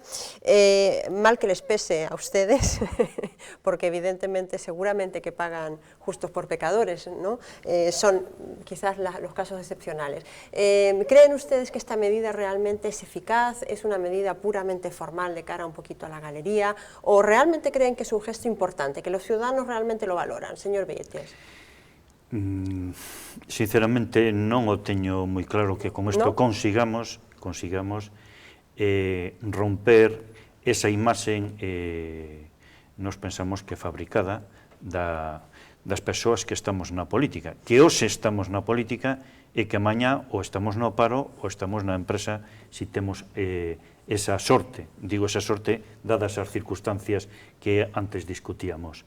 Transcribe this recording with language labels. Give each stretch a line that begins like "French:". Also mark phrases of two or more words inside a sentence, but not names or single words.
Spanish: Mal que les pese a ustedes, porque evidentemente seguramente que pagan justos por pecadores, ¿no? Son quizás los casos excepcionales. ¿Creen ustedes que esta medida realmente es eficaz? ¿Es una medida puramente formal de cara un poquito a la galería? ¿O realmente creen que es un gesto importante, que los ciudadanos realmente lo valoran? Señor Beites.
Galician: Sinceramente non o teño moi claro que con isto consigamos romper esa imaxe nos pensamos que fabricada das persoas que estamos na política, que hoxe estamos na política e que mañá ou estamos no paro ou estamos na empresa si temos esa sorte, digo esa sorte dadas as circunstancias que antes discutíamos.